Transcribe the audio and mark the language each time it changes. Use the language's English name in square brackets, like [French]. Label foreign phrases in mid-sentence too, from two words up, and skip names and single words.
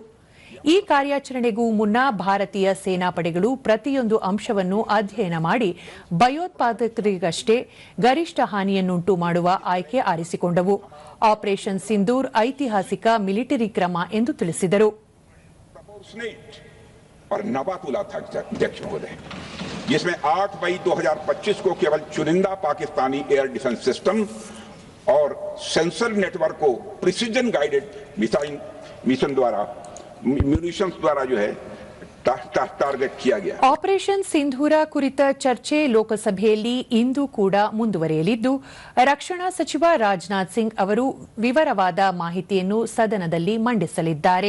[Kannada] ಈ ಕಾರ್ಯಾಚರಣೆಗೂ ಮುನ್ನ ಭಾರತೀಯ ಸೇನಾಪಡೆಗಳು ಪ್ರತಿಯೊಂದು ಅಂಶವನ್ನು ಅಧ್ಯಯನ ಮಾಡಿ ಭಯೋತ್ಪಾದಕರಿಗಷ್ಟೇ ಗರಿಷ್ಠ ಹಾನಿಯನ್ನುಂಟು ಮಾಡುವ ಆಯ್ಕೆ ಆರಿಸಿಕೊಂಡವು. ಆಪರೇಷನ್ ಸಿಂಧೂರ್ ಐತಿಹಾಸಿಕ ಮಿಲಿಟರಿ ಕ್ರಮ ಎಂದು ತಿಳಿಸಿದರು. [Hindi] जिसमें 8 मई 2025 को केवल चुनिंदा पाकिस्तानी [English] air defence system [Hindi] और [English] sensor network [Hindi] को [English] precision guided mission [Hindi] द्वारा म्यूनिशंस द्वारा जो है टारगेट किया गया. [Kannada] ಆಪರೇಷನ್ ಸಿಂಧೂರ ಕುರಿತ ಚರ್ಚೆ ಲೋಕಸಭೆಯಲ್ಲಿ ಇಂದು ಕೂಡ ಮುಂದುವರಿಯಲಿದ್ದು, ರಕ್ಷಣಾ ಸಚಿವ ರಾಜನಾಥ್ ಸಿಂಗ್ ಅವರು ವಿವರವಾದ ಮಾಹಿತಿಯನ್ನು ಸದನದಲ್ಲಿ ಮಂಡಿಸಲಿದ್ದಾರೆ.